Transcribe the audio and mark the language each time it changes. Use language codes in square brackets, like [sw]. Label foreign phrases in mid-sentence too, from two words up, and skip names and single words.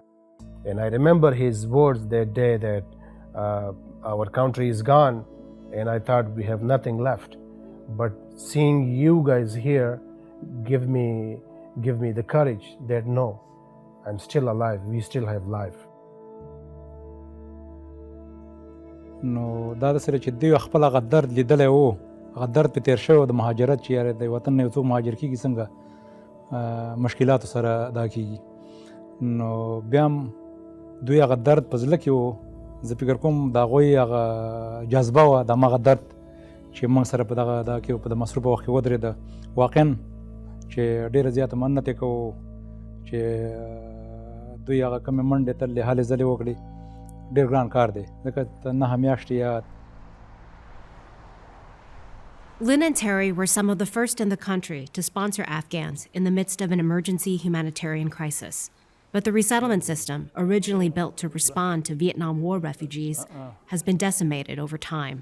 [en] And I remember his words that day that our country is gone, and I thought we have nothing left. But seeing you guys here give me the courage that no, I'm still alive, we still have life. [ps] نو دا د سره چې دوی خپل هغه درد لیدلی و هغه درد په تیر شوی د مهاجرت چې یاره د وطن نه یو څوک مهاجر کېږي څنګه مشکلاتو سره دا کېږي نو بیا هم دوی هغه درد په زړه کې و زه فکر کوم د هغوی هغه جذبه وه د هماغه درد چې موږ سره په دغه دا کې په د مصروفه وخت کې ودرېده واقعا چې ډېره زیاته مننت یې کوو چې دوی هغه کومې منډې تللې هلې ځلې وکړې ډېر ګران کار دی ځکه نهه میاشتې یا [en] Lynn and Terry were some of the first in the country to sponsor Afghans in the midst of an emergency humanitarian crisis. But the resettlement system, originally built to respond to Vietnam War refugees, has been decimated over time.